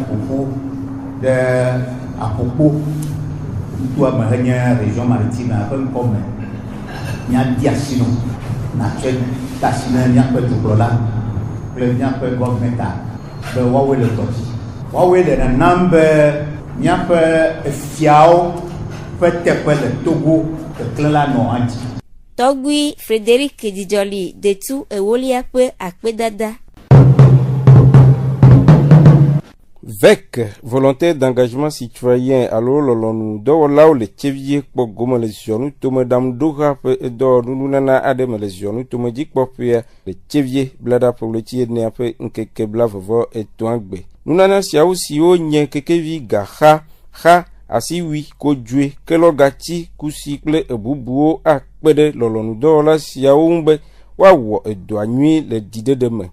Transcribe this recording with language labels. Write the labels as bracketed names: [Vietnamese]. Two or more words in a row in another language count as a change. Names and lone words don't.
[Ewe] ƒoƒu ɖe Akpokpo ŋutua me henye [French] région maritime [Ewe] ƒe ŋkɔme míadi asi no natsɔe de asi ne míaƒe dukplɔla kple míaƒe gɔvmenta be woawoe le dɔ dzi woawoe le nenam be míaƒe efiawo ƒe teƒe le Togo keklẽ la nɔ anyi. Tɔgbui Frédéric Dzidzɔli Detu Ewolia ƒe akpedada. [French] VEC, volontaire d'engagement citoyen, alors [Ewe] lolonu dɔwɔlawo le tsevie kpɔ gome le ziɔnu tome ɖamɖoha ƒe edɔ nunana aɖe me le ziɔnu tome dzikpɔƒea le tsevie blaɖa ƒe enea ƒe ŋkeke bla-vɔ-etɔ̃a gbe. Nunana siawo siwo nye kekevi gaxa, xa, asiwui, kodzoe, kelɔgatsi, kusi kple bubuwo akpe ɖe lɔlɔnudɔwɔla siawo ŋu be woawɔ edɔa nyui le dziɖeɖe me.